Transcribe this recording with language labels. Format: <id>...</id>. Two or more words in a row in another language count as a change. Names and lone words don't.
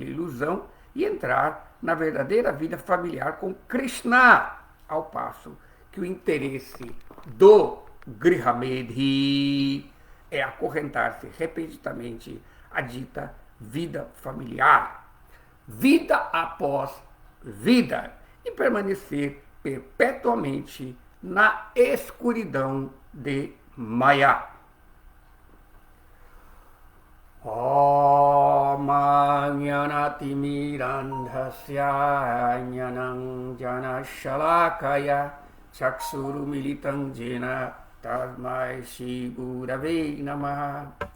<pt>ilusão e entrar na verdadeira vida familiar com Krishna, ao passo que o interesse do Grihamedhi é acorrentar-se repetidamente à dita vida familiar, vida após vida, e permanecer perpetuamente na escuridão de Maya.</pt> <sa>Om Jnanatimirandhasya Jnanam Janashalakaya Chakshuru Militam Jena Tasmai Shri Gurave Namaha.</sa>